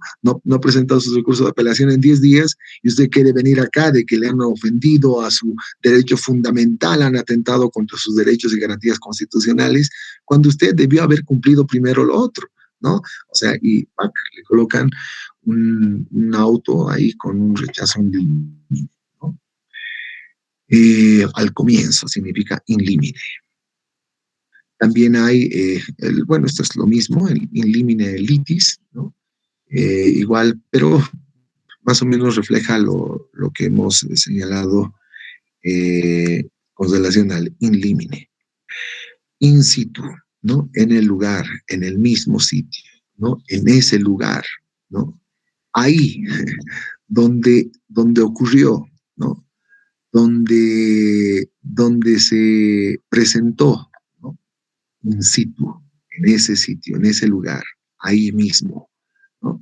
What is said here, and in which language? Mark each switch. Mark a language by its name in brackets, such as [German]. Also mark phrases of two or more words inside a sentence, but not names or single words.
[Spanish] No ha presentado su recurso de apelación en 10 días y usted quiere venir acá de que le han ofendido a su derecho fundamental, han atentado contra sus derechos y garantías constitucionales, cuando usted debió haber cumplido primero lo otro, ¿no? O sea, y ¡pac! Le colocan un auto ahí con un rechazo [Latin] in limine, [Spanish] ¿no? Al comienzo significa [Latin] in limine. [Spanish] También hay, bueno, esto es lo mismo, el [Latin] in limine litis, [Spanish] ¿no? Igual, pero más o menos refleja lo que hemos señalado con relación al [Latin] in limine. In situ, ¿no? [Spanish] En el lugar, en el mismo sitio, ¿no? En ese lugar, ¿no? Ahí, donde ocurrió, ¿no? Donde se presentó, ¿no? [Latin] In situ, [Spanish] en ese sitio, en ese lugar, ahí mismo, ¿no?